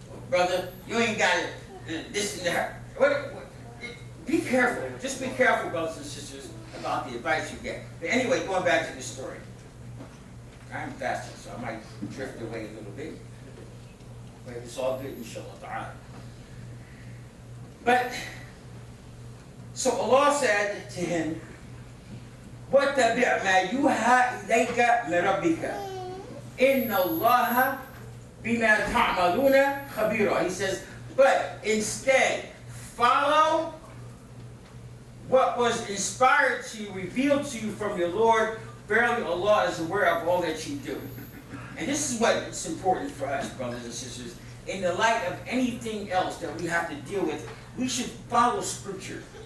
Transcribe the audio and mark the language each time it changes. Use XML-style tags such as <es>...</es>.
<en>Brother, you ain't got this and that." Be careful. Just be careful, brothers and sisters, about the advice you get. But anyway, going back to the story. I'm fasting, so I might drift away a little bit. But it's all good, inshallah ta'ala. But, so Allah said to him,</en> <ar>وَاتَّبِعْ مَا يُوحَى إِلَيْكَ مِنْ رَبِّكَ إِنَّ اللَّهَ بِمَا تَعْمَلُونَ خَبِيرًا.</ar> <en>He says, but instead, follow what was inspired to you, revealed to you from your Lord. Verily, Allah is aware of all that you do. And this is what is important for us, brothers and sisters. In the light of anything else that we have to deal with, we should follow Scripture.</en>